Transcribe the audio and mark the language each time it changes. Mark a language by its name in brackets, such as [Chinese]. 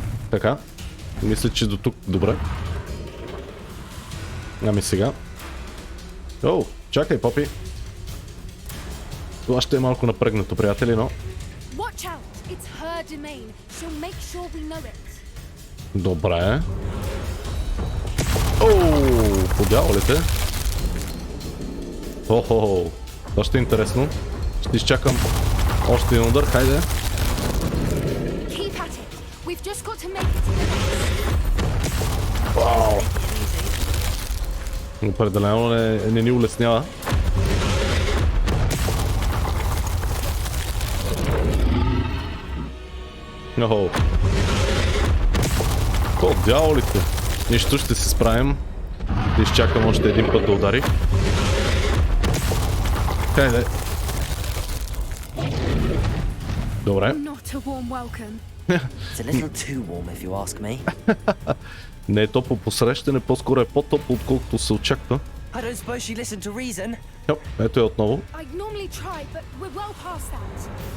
[Bulgarian] Така. Мисля, че до тук добре. Ами сега. О, чакай, Попи. Това ще е малко напрегнато, приятели, но... [English] Watch out, it's her domain. She'll make sure we know it. [Bulgarian] Добре. Оу, подяволите. Охо, това ще е интересно. Ще изчакам още един удар, хайде. [English] Keep at it. We've just got to make it to the next. Вау. [Bulgarian] Определено не ни улеснява. Охо. О, дяволите. Нищо, ще се справим. Да изчакам още един път да удари. Хайде. Добре. [English] Not a warm welcome. It's a little too warm if you ask me. [Bulgarian] Не е топло посрещане, по-скоро е по-топло, отколкото се очаква. [English] I don't suppose she listened to reason. [Bulgarian] Йоп, ето е отново. [English] I normally try, but we're well past that.